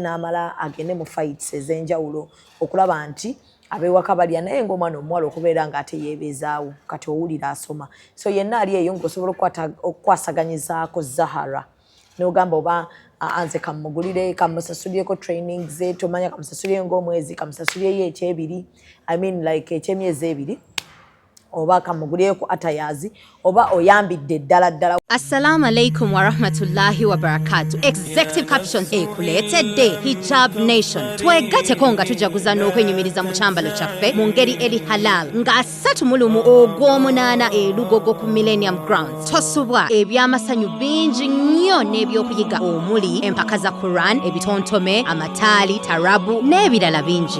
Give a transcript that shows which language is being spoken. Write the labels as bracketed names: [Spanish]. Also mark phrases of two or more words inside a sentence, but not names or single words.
[Ganda] n'amala agende mu fights ez'enjawulo okulaba nti abewaka balya naye ng'omwana omuwala okubeera ng'ate yeebeezaawo kati owulira asoma so yenna ali eyo ng'osobola okukwasaganyizaako Zahara n'ogamba oba anze kamugulire kamusasulireko training ze tomanya kamusasulire ng'omwezi kamusasulire ekyebiri ekyemyezi 2 oba kamugulireko atayazi oba oyambidde ddala [Arabic] السلام عليكم ورحمة الله وبركاته. [Ganda] Executive Captions ekuleetedde Hijab Nation. Twegateko nga tujaguza n'okwenyumiriza mu kyambalo kyaffe mu ngeri eri halal nga 3 ogw'omunaana Lugogo ku Millennium Grounds. Tosubwa ebyamasanyu bingi nnyo n'ebyokuyiga omuli empaka za Quran, ebitontome, amataali, tarabu n'ebirala bingi.